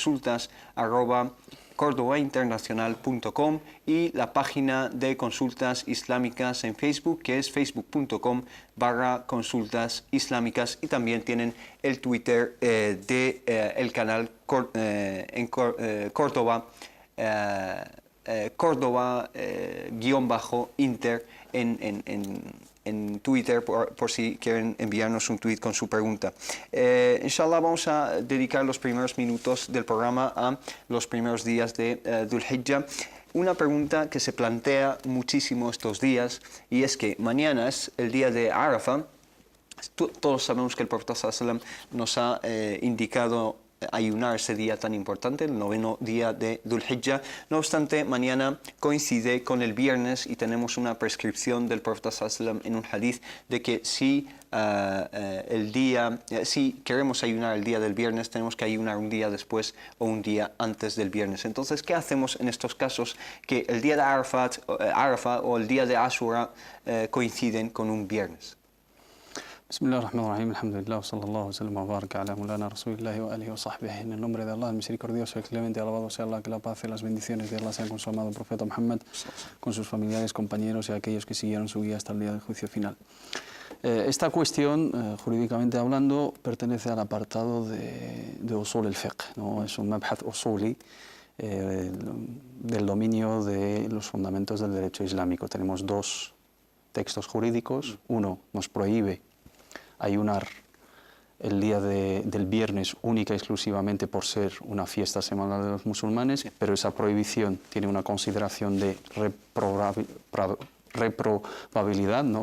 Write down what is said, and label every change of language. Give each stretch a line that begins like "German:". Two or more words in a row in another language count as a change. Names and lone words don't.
Spanish: consultas@cordobainternacional.com, y la página de Consultas Islámicas en Facebook, que es facebook.com/Consultas Islámicas, y también tienen el Twitter el canal en Córdoba, Córdoba-Inter en Twitter, por si quieren enviarnos un tweet con su pregunta. Inshallah, vamos a dedicar los primeros minutos del programa a los primeros días de Dhul Hijjah. Una pregunta que se plantea muchísimo estos días, y es que mañana es el día de Arafat. Todos sabemos que el Profeta
Arabic: صلى الله عليه وسلم
Spanish: nos ha indicado ayunar ese día tan importante, el 9º día de Dhul Hijjah. No obstante, mañana coincide con el viernes, y tenemos una prescripción del Profeta
Arabic: صلى الله عليه وسلم
Spanish: en un hadith de que si queremos ayunar el día del viernes, tenemos que ayunar un día después o un día antes del viernes. Entonces, ¿qué hacemos en estos casos que el día de Arafat o el día de Ashura coinciden con un viernes?
Arabic: بسم الله الرحمن الرحيم الحمد لله, صلى الله وسلم وبارك على مولانا رسول الله وآله وصحبه.
Spanish: En el nombre de Allah, el misericordioso, el clemente, alabado sea Allah, que la paz y las bendiciones de Allah sean con su amado profeta Muhammad, con sus familiares, compañeros y aquellos que siguieron su guía hasta el día del juicio final. Esta cuestión, jurídicamente hablando, pertenece al apartado de
Arabic: أصول الفقه,
Spanish: ¿no? Es un
Arabic: مبحث أصولي
Spanish: del dominio de los fundamentos del derecho islámico. Tenemos dos textos jurídicos. Uno nos prohíbe ayunar el día del viernes única y exclusivamente por ser una fiesta semanal de los musulmanes, pero esa prohibición tiene una consideración de reprobabilidad, ¿no?